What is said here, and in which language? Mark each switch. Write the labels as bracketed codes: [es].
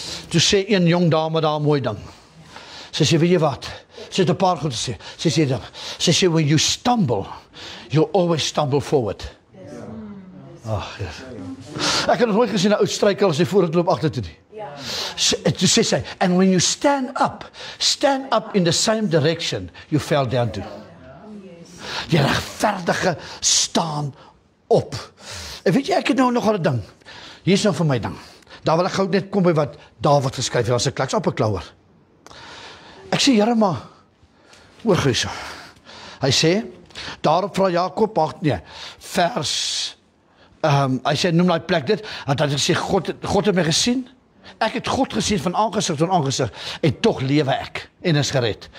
[af] Toe sê een jong dame daar mooi ding. Sy sê, weet jy wat? Sy het 'n paar goed gesê. Sy sê, [en] when you stumble, you'll always stumble forward. Ag, yes. [af] Ek het nog nooit gesien 'n ou struikel as hy vooruit loop agtertoe nie. Toe sê sy, [en] and when you stand up in the same direction you fell down to. [af] Die regverdige staan op. En weet jy, ek het nou nog 'n ding. Hier is nou vir my ding. Daar wil ek gou net kom by wat Dawid geskryf het, as 'n klaks op 'n klauer. Ek sê, Here, maar hoor gou so. Hy sê, daarop vra Jakob, vers hy sê, noem daai plek dit, dat hy sê, God het my gesien, ek het God gesien van aangesig tot aangesig, en tog lewe ek, en is gered.